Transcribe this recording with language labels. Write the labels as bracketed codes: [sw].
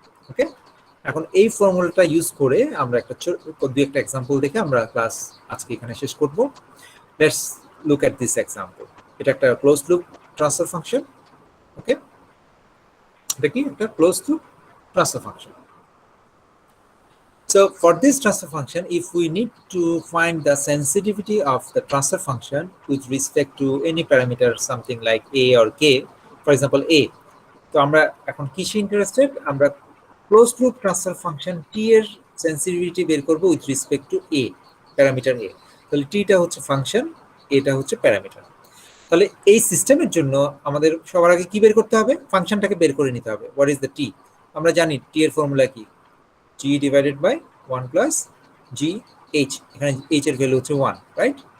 [bn] ওকে, এখন এই ফর্মুলাটা ইউজ করে আমরা দুই একটা এক্সাম্পল দেখে আমরা ক্লাস আজকে এখানে শেষ করব। [en] Let's look at this example. [bn] এটা একটা ক্লোজ লুপ ট্রান্সফার ফাংশন। ওকে, এটা কি একটা close loop transfer function. [en] So for this transfer function, if we need to find the sensitivity of the transfer function with respect to any parameter, something like a or k, for example a, [bn] তো আমরা এখন কিসে interested? আমরা close loop transfer function t এর sensitivity বের করব with respect to a, parameter a। তাহলে t টা হচ্ছে ফাংশন, এটা হচ্ছে প্যারামিটার। তাহলে এই সিস্টেমের জন্য আমাদের সবার আগে কি বের করতে হবে? ফাংশনটাকে বের করে নিতে হবে। [en] What is the t? [bn] আমরা জানি t এর ফর্মুলা কি, g divided by 1 plus g h, এখানে h এর ভ্যালু হচ্ছে 1, রাইট?